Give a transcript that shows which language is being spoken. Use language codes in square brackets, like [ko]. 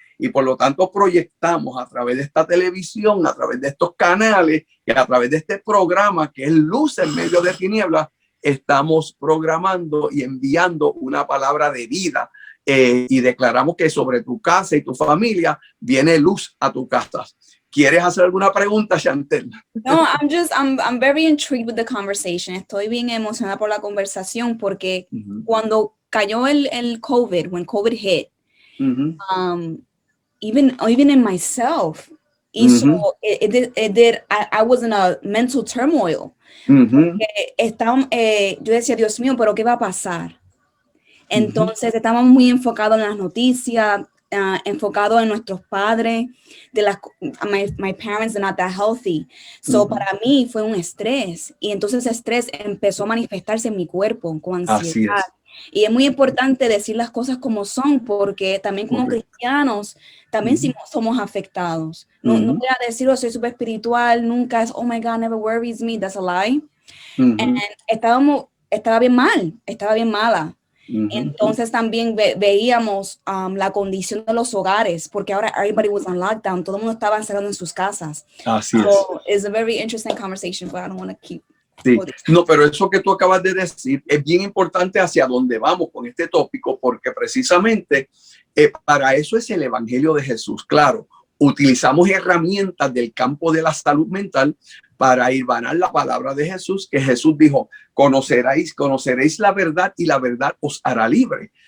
[es] Y por lo tanto proyectamos a través de esta televisión, a través de estos canales y a través de este programa que es luz en medio de tinieblas, estamos programando y enviando una palabra de vida y declaramos que sobre tu casa y tu familia viene luz a tu casa. ¿Quieres hacer alguna pregunta, Chantel? [en] No, I'm very intrigued with the conversation. [es] Estoy bien emocionada por la conversación porque cuando cayó el COVID, [en] when COVID hit, even in myself, so I was in a mental turmoil. [es] Yo decía, Dios mío, ¿pero qué va a pasar? Entonces estábamos muy enfocados en las noticias, enfocado en nuestros padres, [en] my parents are not that healthy. [es] So para mí fue un estrés y entonces ese estrés empezó a manifestarse en mi cuerpo con ansiedad. Y es muy importante decir las cosas como son porque también como cristianos también somos afectados. No voy a decir, soy súper espiritual, nunca es, [en] oh my God, never worries me, that's a lie. [es] And estaba bien mala. Entonces también veíamos la condición de los hogares, porque ahora [en] everybody was on lockdown, [es] todo el mundo estaba encerrado en sus casas. Así [en] it's a very interesting conversation, but I don't want to keep. [es] Sí. No, pero eso que tú acabas de decir es bien importante hacia dónde vamos con este tópico, porque precisamente para eso es el Evangelio de Jesús. Claro, utilizamos herramientas del campo de la salud mental para hilvanar la palabra de Jesús, que Jesús dijo, conoceréis la verdad y la verdad os hará libre.